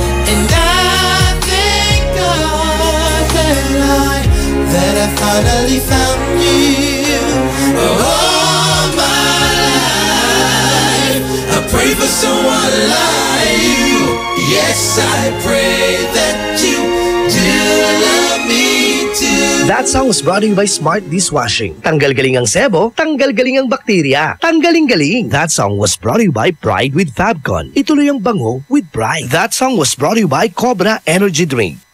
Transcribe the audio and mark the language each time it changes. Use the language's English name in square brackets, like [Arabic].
[English] And I thank God that I finally found you. All my life, I pray for someone like you. Yes, I pray that you do love me too. That song was brought to you by Smart Dishwashing. [Filipino] Tanggal-galing ang sebo, tanggal-galing ang bakterya. Tanggaling-galing. [English] That song was brought to you by Pride with Fabcon. [Filipino] Ituloy ang bango [English] with Pride. That song was brought to you by Cobra Energy Drink.